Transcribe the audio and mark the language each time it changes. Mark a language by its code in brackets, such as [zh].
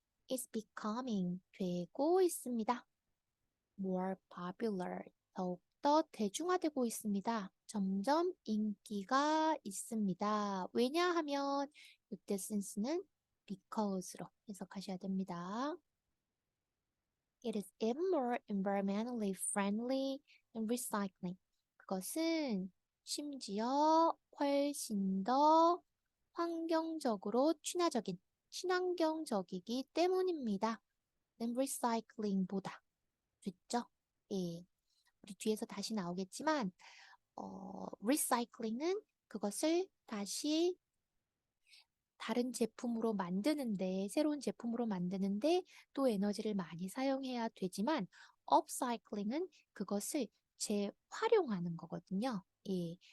[en] is becoming [ko] 되고 있습니다. [en] more popular [ko] 더욱더 대중화되고 있습니다. 점점 인기가 있습니다. 왜냐하면 이때 sense는 because로 해석하셔야 됩니다. [en] It is even more environmentally friendly than recycling. [ko] 그것은 심지어 훨씬 더 환경적으로 친환경적이기 때문입니다. [en] than recycling보다. [ko] 됐죠? 예. 우리 뒤에서 다시 나오겠지만, recycling은 그것을 다시 다른 제품으로 만드는데, 새로운 제품으로 만드는데 또 에너지를 많이 사용해야 되지만, upcycling은 그것을 재활용하는 거거든요. 예.